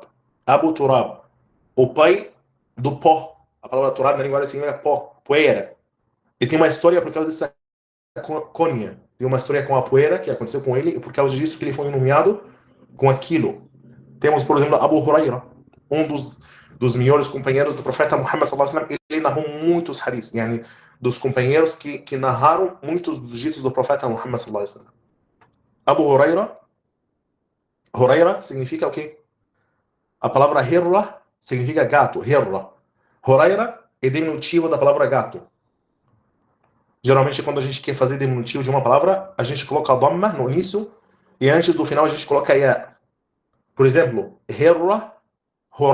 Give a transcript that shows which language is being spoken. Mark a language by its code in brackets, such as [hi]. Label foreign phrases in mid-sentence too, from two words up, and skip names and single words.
[pt] Abu Turab. O pai do pó. A palavra Turab na língua árabe significa pó, poeira. E tem uma história por causa dessa cunha. Tem uma história com a poeira que aconteceu com ele e por causa disso que ele foi nomeado com aquilo. Temos, por exemplo, Abu Huraira, um dos melhores companheiros do profeta Muhammad [ar] صلى الله عليه وسلم. [pt] Ele narrou muitos hadiths, dos companheiros que narraram muitos dos ditos do profeta Muhammad [ar] صلى الله عليه وسلم. [pt] Abu Huraira significa o quê? A palavra hirra significa gato, hirra. Huraira é diminutivo da palavra gato. Geralmente, quando a gente quer fazer diminutivo de uma palavra, a gente coloca a dhamma no início e antes do final a gente coloca ya. Por exemplo, hirra, Huraira.